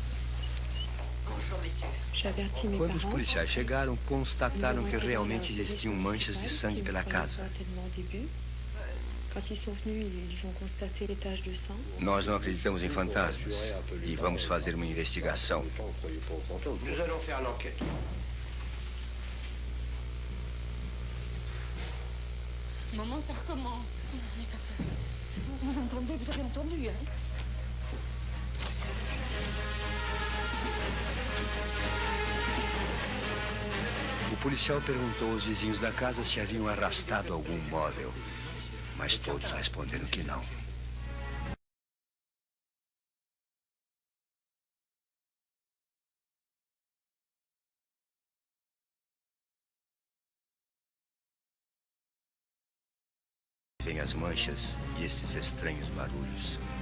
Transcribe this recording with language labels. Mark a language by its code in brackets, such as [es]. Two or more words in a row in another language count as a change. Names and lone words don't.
[pt] Quando os policiais chegaram, constataram que realmente existiam manchas de sangue pela casa. Nós não acreditamos em fantasmas e vamos fazer uma investigação. [fr] Nous allons faire l'enquête. Maman, ça recommence. N'ayez pas peur. Vous entendez? Vous avez entendu, hein? [pt] O policial perguntou aos vizinhos da casa se haviam arrastado algum móvel, mas todos responderam que não. Vêm as manchas e esses estranhos barulhos.